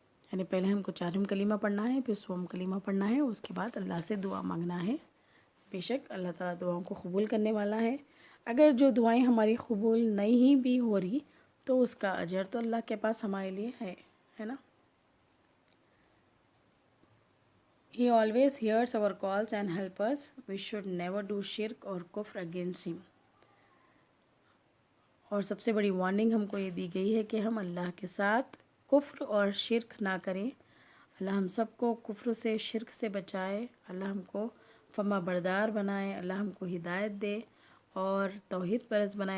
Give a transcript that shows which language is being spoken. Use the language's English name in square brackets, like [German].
[Urdu] یعنی پہلے ہم کو 4 کلمہ پڑھنا ہے، پھر سوم کلمہ پڑھنا ہے، اس کے بعد اللہ سے دعا مانگنا ہے. بے شک اللہ تعالیٰ دعاؤں کو قبول کرنے والا ہے. اگر جو دعائیں ہماری قبول نہیں بھی ہو رہی تو اس کا اجر تو اللہ کے پاس ہمارے لیے ہے نا. [English] He always hears our calls and helps us. We should never do shirk or kufr against him. [Urdu] اور سب سے بڑی وارننگ ہم کو یہ دی گئی ہے کہ ہم اللہ کے ساتھ کفر اور شرک نہ کریں. اللہ ہم سب کو کفر سے، شرک سے بچائے، اللہ ہم کو فرما بردار بنائے، اللہ ہم کو ہدایت دے اور توحید پرست بنائے.